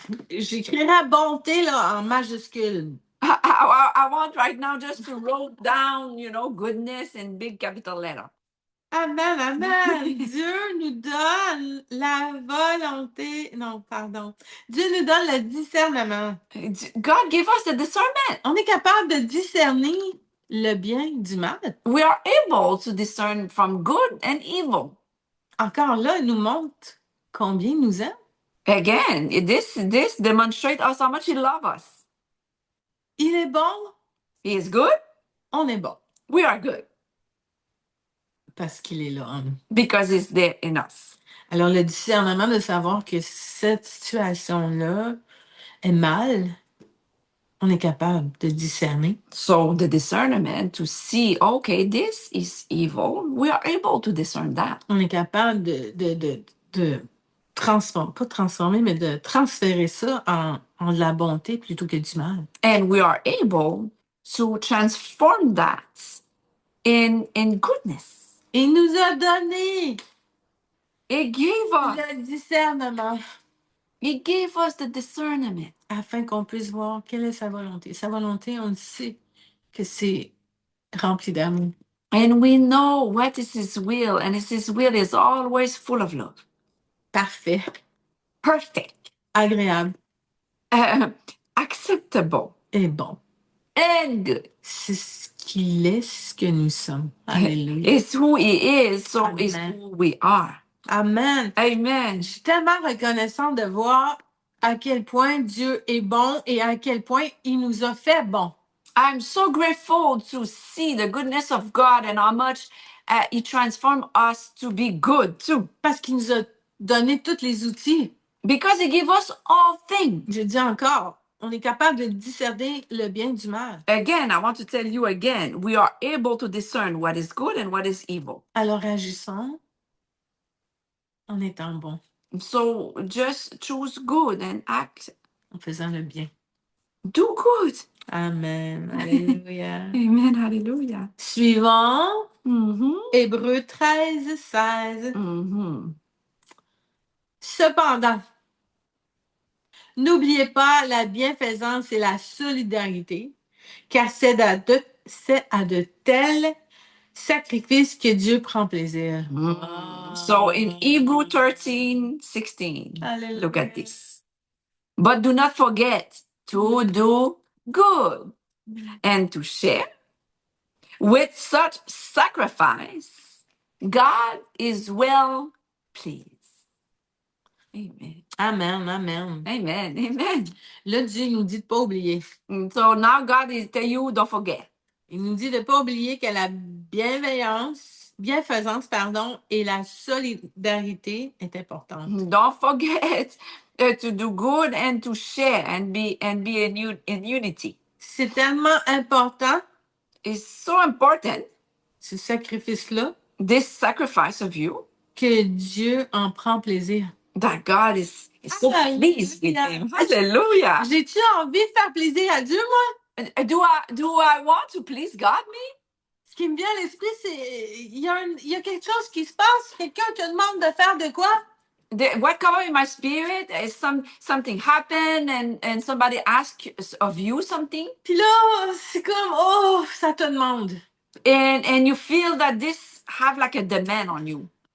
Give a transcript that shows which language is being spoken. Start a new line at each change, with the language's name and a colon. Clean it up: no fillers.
French: J'écrirai bonté là, en majuscule.
English: I want right now just to write down, goodness in big capital letter. Amen, amen.
French: Dieu nous donne la volonté. Non, pardon. Dieu nous donne le discernement.
English: God give us the discernment.
French: On est capable de discerner le bien du mal.
English: We are able to discern from good and evil.
French: Encore là, il nous montre combien il nous aime.
English: Again, this demonstrates us how much he loves us.
French: Il est bon.
English: He is good.
French: On est bon.
English: We are good.
French: Parce qu'il est là en nous.
English: Because he's there in us.
French: Alors, le discernement de savoir que cette situation-là est mal, on est capable de discerner.
English: So the discernment to see, okay, this is evil. We are able to discern that.
French: On est capable de transformer, pas transformer, mais de transférer ça en de la bonté plutôt que du mal.
English: And we are able to transform that in goodness.
French: Il nous a donné
English: He gave us.
French: le discernement
English: He gave us the discernment.
French: afin qu'on puisse voir quelle est sa volonté. Sa volonté, on le sait que c'est rempli d'amour.
English: And we know what is his will, and his will is always full of love.
French: Parfait,
English: Perfect.
French: agréable
English: Acceptable.
French: et bon.
English: And good.
French: C'est ce qu'il est, ce que nous sommes. Alléluia.
English: It's who he is, so Amen. it's who we are. Amen. Amen.
French: Je suis tellement reconnaissante de voir à quel point Dieu est bon et à quel point il nous a fait bon.
English: I'm so grateful to see the goodness of God and how much he transformed us to be good too.
French: Parce qu'il nous a donné tous les outils.
English: Because he gave us all things.
French: Je dis encore, on est capable de discerner le bien du mal.
English: Again, I want to tell you again, we are able to discern what is good and what is evil.
French: Alors agissons en étant bon,
English: So just choose good and act.
French: en faisant le bien.
English: Do good.
French: Amen. Alléluia.
English: Amen. Hallelujah.
French: Suivant, Mm-hmm. Hébreux 13, 16. Mm-hmm. Cependant, n'oubliez pas la bienfaisance et la solidarité, car c'est à de tels sacrifices que Dieu prend plaisir.
English: So in Hebrew 13, 16, Hallelujah. look at this. But do not forget to do good and to share. With such sacrifice, God is well pleased. Amen. Amen, amen. Amen. Amen.
French: Là, Dieu nous dit de ne pas oublier.
English: So now God is telling you, don't forget.
French: Il nous dit de ne pas oublier que la bienfaisance, et la solidarité est importante.
English: Don't forget to do good and to share and be in unity.
French: C'est tellement important,
English: It's so important,
French: ce sacrifice-là,
English: this sacrifice of you,
French: que Dieu en prend plaisir.
English: that God is so pleased with him. Hallelujah.
French: J'ai-tu envie de faire plaisir à Dieu, moi?
English: Do I want to please God, me?
French: Ce qui me vient à l'esprit, c'est il y a quelque chose qui se passe. Quelqu'un te demande de faire de quoi?
English: What comes in my spirit is something happened and somebody asks of you something.
French: Puis là, c'est comme, oh, ça te demande.
English: And you feel that this have like a demand on you.